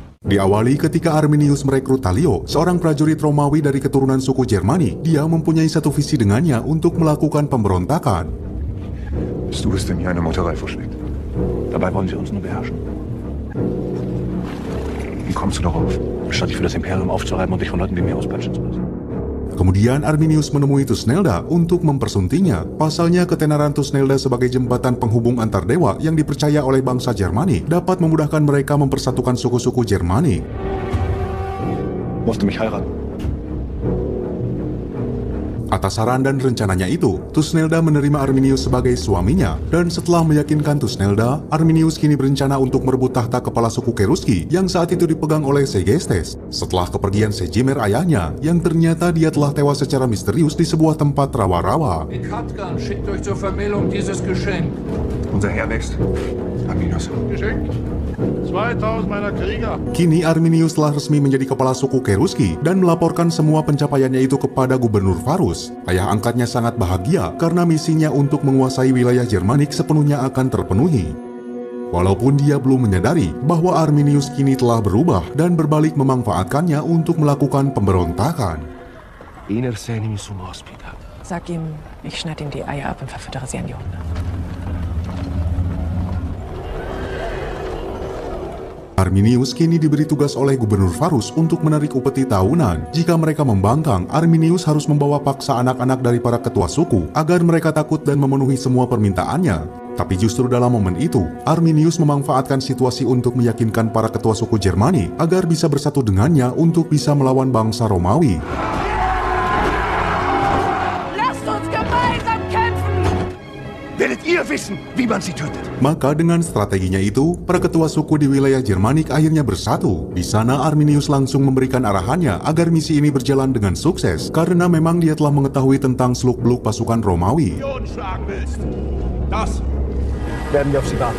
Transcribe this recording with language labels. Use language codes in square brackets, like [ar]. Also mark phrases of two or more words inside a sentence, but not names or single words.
[id] Diawali ketika Arminius merekrut Talio, seorang prajurit Romawi dari keturunan suku Jermani. Dia mempunyai satu visi dengannya untuk melakukan pemberontakan. [de] Bist du es, der mir eine Meuterei vorschlägt? Dabei wollen sie uns nur beherrschen. Wie kommst du darauf, statt dich für das Imperium aufzureiben und dich von Leuten wie mir auspeitschen zu lassen? [id] Kemudian Arminius menemui Thusnelda untuk mempersuntingnya. Pasalnya ketenaran Thusnelda sebagai jembatan penghubung antar dewa yang dipercaya oleh bangsa Jermani dapat memudahkan mereka mempersatukan suku-suku Jermani. [de] Musst du mich heiraten? [id] Atas saran dan rencananya itu, Thusnelda menerima Arminius sebagai suaminya, dan setelah meyakinkan Thusnelda, Arminius kini berencana untuk merebut tahta kepala suku Cherusci yang saat itu dipegang oleh Segestes. Setelah kepergian Sejimer ayahnya, yang ternyata dia telah tewas secara misterius di sebuah tempat rawa-rawa. [de] Katgan schickt euch zur Vermählung dieses Geschenk. Unser Herr wächst. Arminius. Geschenk. 2000 meiner Krieger. [id] Kini Arminius telah resmi menjadi kepala suku Cherusci dan melaporkan semua pencapaiannya itu kepada Gubernur Varus. Ayah angkatnya sangat bahagia karena misinya untuk menguasai wilayah Germanik sepenuhnya akan terpenuhi. Walaupun dia belum menyadari bahwa Arminius kini telah berubah dan berbalik memanfaatkannya untuk melakukan pemberontakan. [de] Sag ihm, ich schneide ihm die Eier ab und verfüttere sie an die Hunde. [id] Arminius kini diberi tugas oleh Gubernur Varus untuk menarik upeti tahunan. Jika mereka membangkang, Arminius harus membawa paksa anak-anak dari para ketua suku agar mereka takut dan memenuhi semua permintaannya. Tapi justru dalam momen itu, Arminius memanfaatkan situasi untuk meyakinkan para ketua suku Jermani agar bisa bersatu dengannya untuk bisa melawan bangsa Romawi. [de] Werdet ihr wissen, wie man sie tötet? [id] Maka dengan strateginya itu, para ketua suku di wilayah Germanik akhirnya bersatu. Di sana Arminius langsung memberikan arahannya agar misi ini berjalan dengan sukses, karena memang dia telah mengetahui tentang seluk-beluk pasukan Romawi. [de] Das werden wir auf sie warten.